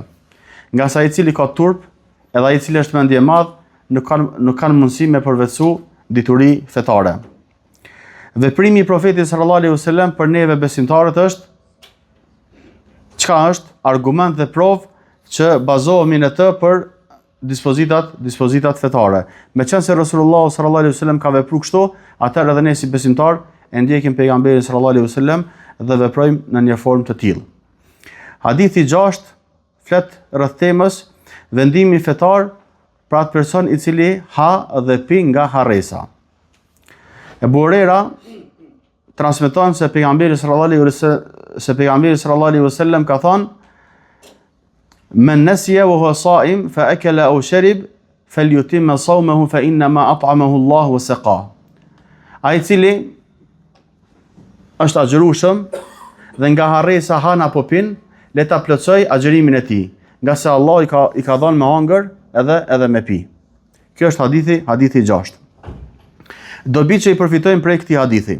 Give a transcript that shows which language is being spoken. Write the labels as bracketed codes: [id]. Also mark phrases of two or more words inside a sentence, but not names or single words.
[sq] Nga sa i cili ka turp, edhe ai i cili është mendje e madh, nuk kanë mundësi me përvetësu dituri fetare. Veprimi i profetit [ar] صلى الله عليه وسلم [sq] për neve besimtarët është çka është? Argument dhe provë që bazohemi në të për dispozitat fetare. Meqense [ar] رسول الله صلى الله عليه وسلم [sq] ka vepruar kështu, atëherë edhe ne si besimtar e ndjekim pejgamberin [ar] صلى الله عليه وسلم [sq] dhe veprojmë në një formë të tillë. Hadithi 6 flet rreth temës vendimi fetar për atë person i cili ha dhe pi nga harresa. Ebu Huraira transmeton se pejgamberi [ar] صلى الله عليه وسلم [sq] ka thënë: [ar] "من نسي وهو صائم فأكل أو شرب فليتم صومه فإنما أطعمه الله وسقاه." [sq] Ai cili është agjërueshëm dhe nga harresa han apo pin, le ta plotësoj agjërimin e tij, nga se Allah i ka dhënë me hangër edhe me pi. Kjo është hadithi 6. Dobi që i përfitojmë prej këtij hadithi.